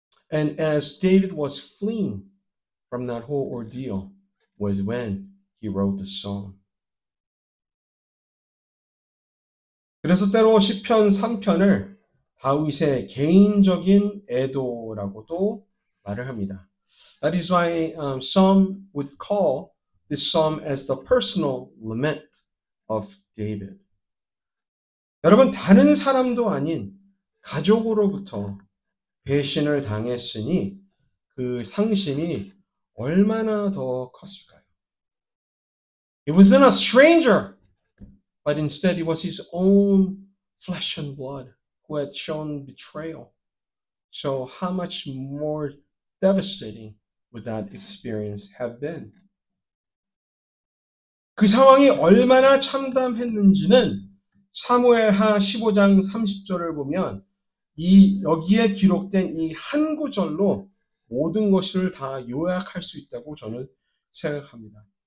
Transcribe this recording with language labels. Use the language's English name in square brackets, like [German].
[English] And as David was fleeing from that whole ordeal was when he wrote the song. [Korean] 그래서 때로 시편 3편을 다윗의 개인적인 애도라고도 말을 합니다. [English] That is why some would call this psalm as the personal lament of David. [Korean] 여러분, 다른 사람도 아닌 가족으로부터 배신을 당했으니 그 상심이 얼마나 더 컸을까요? [English] It wasn't a stranger, but instead it was his own flesh and blood who had shown betrayal. So how much more devastating would that experience have been? [Korean] 그 상황이 얼마나 참담했는지는 사무엘하 15장 30절을 보면 여기에 기록된 이 한 구절로 모든 것을 다 요약할 수 있다고 저는 생각합니다.